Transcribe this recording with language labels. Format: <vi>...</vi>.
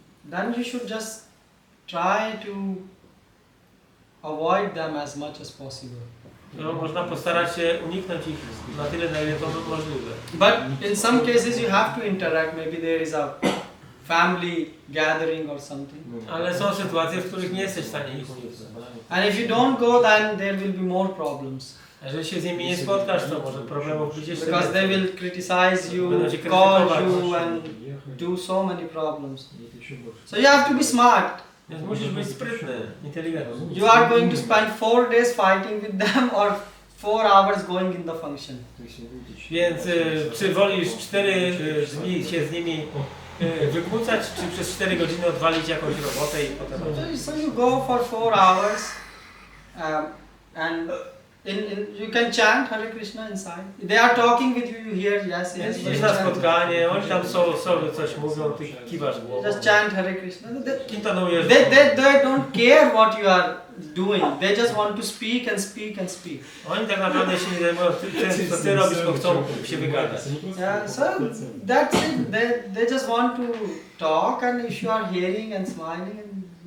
<en>Then you should just try to avoid them as much as possible.</en> <pl>No, można postarać się uniknąć ich na tyle, na ile to możliwe.</pl> <en>But in some cases you have to interact. Maybe there is a family gathering or something.</en> <pl>Ale są sytuacje, w których nie jesteś w stanie ich uniknąć.</pl> <en>And if you don't go, then there will be more problems.</en> <pl>Jeżeli się z nimi nie spotkasz, to może problemów być jeszcze</pl> <en>Because they</en> <pl>więcej.</pl> <en>will criticize you,</en> <pl>Będą cię</pl> <en>call</en> <pl>krytykować.</pl> <en>you, and do so many problems. So you have to be smart.</en> <pl>Więc musisz być sprytny, inteligentny.</pl> <en>You are going to spend 4 days fighting with them or 4 hours going in the function.</en> <pl>Więc czy wolisz 4 dni się z nimi wykłócać, czy przez 4 godziny odwalić jakąś robotę i potem...</pl> <en>So you go for 4 hours and you can chant Hare Krishna inside. They are talking with you, you hear yes,</en> <pl>Więc</pl> <en>yes.</en> <pl>idziesz na spotkanie, oni tam sobie coś mówią, ty kiwasz głową.</pl> <en>Just chant Hare Krishna.</en> <pl>Intonujesz.</pl> <en>They don't care what you are doing. They just want to speak and speak and speak.</en> <pl>Oni tak naprawdę się nie zajmują tym, co ty robisz, bo chcą się wygadać.</pl> <en>Yeah, so that's it. They just want to talk, and if you are hearing and smiling, and</en>